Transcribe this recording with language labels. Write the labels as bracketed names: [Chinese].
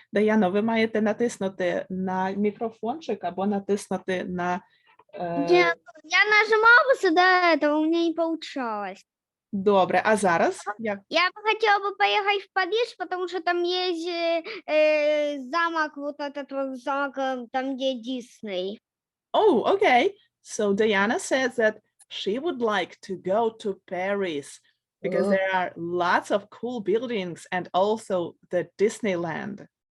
[Ukrainian] Даяна, ви маєте натиснути на мікрофончик або натиснути на... [Russian] Я нажимала до этого, у меня не получалось. [Ukrainian] Добре, а зараз? [Russian] Я бы хотела бы поехать в Париж, потому что там есть замок, вот этот вот замок, там где Дисней. [English] Oh, okay. So Diana says that she would like to go to Paris because Ooh. there are lots of cool buildings and also the Disneyland.